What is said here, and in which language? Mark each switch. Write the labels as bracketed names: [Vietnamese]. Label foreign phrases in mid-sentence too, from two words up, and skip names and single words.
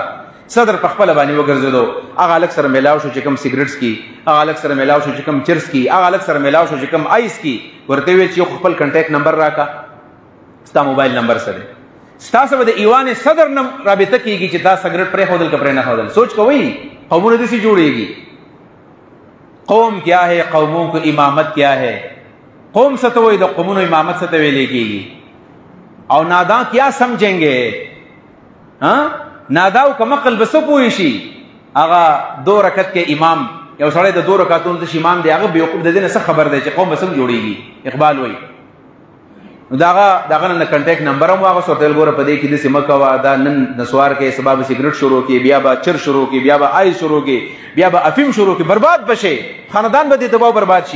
[Pashto] صدر په خپله باندې وګرځېدو، هغه هلک سره میلاو شو چې کوم سګرټ څکي، هغه هلک سره میلاو شو چې کوم چرس څکي، هغه هلک سره میلاو شو چې کوم آیس څکي. ورته ویل چې یو خپل [English] contact number [Pashto] راکړه، ستا [English] mobile number [Pashto] سره ستا سره د ایوان صدر نه رابطه کېږي چې تا سګرټ پرېښودل که پرې نه ښودل. سوچ کوئ قومونه داسې جوړېږي. [Urdu] قوم کیا ہے، قوموں کو امامت کیا ہے. [Pashto] قوم څه ته وایي، د قومونو امامت څه ته ویلې کېږي. [Urdu] او نادان کیا سمجھیں گے، [Pashto] نادا او کمقل به څه پوه شي. هغه 2 رکعت کې امام، یو سړی د 2 رکعتونو د امام دی، هغه بیوقوف د دې نه څه خبر دی چې قوم به څنګه جوړېږي. اقبال وایي نو دغه نه [English] contact number [Pashto] هم واغوست، ورته ویل ګوره په دې کې داسې مه کوه، دا نن نسوار کې سبا به سګرټ شروع کړي، بیا به چر شروع کړي، بیا به آیس شروع کړي، بیا به افیم شروع کړي، برباد به شي، خاندان به دې تباه برباد شي.